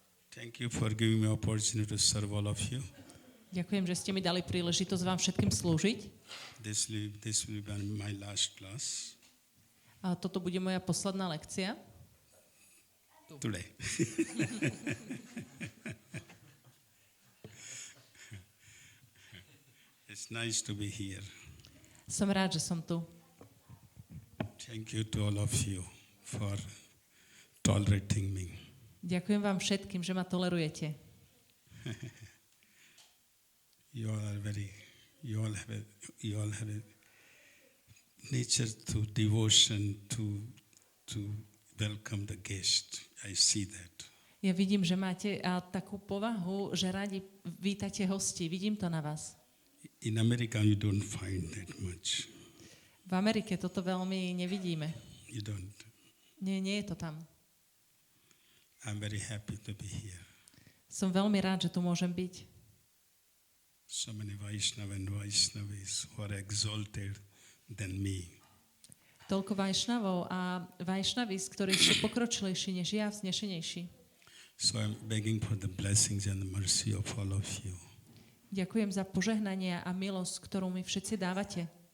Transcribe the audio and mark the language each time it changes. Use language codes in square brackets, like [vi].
[en] Thank you for giving me opportunity to serve all of you. [sk] Ďakujem, že ste mi dali príležitosť vám všetkým slúžiť. [en] This will be my last class [sk] A toto bude moja posledná lekcia. [en] today. It's nice to be here. [sk] Som rád, že som tu. [en] Thank you to all of you for tolerating me. [sk] Ďakujem vám všetkým, že ma tolerujete. [en] You all have a nature to devotion to welcome the guest. I see that. [sk] Ja vidím, že máte takú povahu, že radi vítate hosti. Vidím to na vás. [en] In America you don't find that much. [sk] V Amerike toto veľmi nevidíme. [en] You don't. [sk] Nie je to tam. [en] I'm very happy to be here. [sk] Som veľmi rád, že tu môžem byť. [en] So many Vaishnava and Vaishnavis who are exalted than me. [sk] Toľko Vajšnavov a Vajšnavis, ktorí sú pokročilejší než ja, vznešenejší. [en] So I'm begging for the blessings and the mercy of all of you. [sk] Ďakujem za požehnanie a milosť, ktorú mi všetci dávate.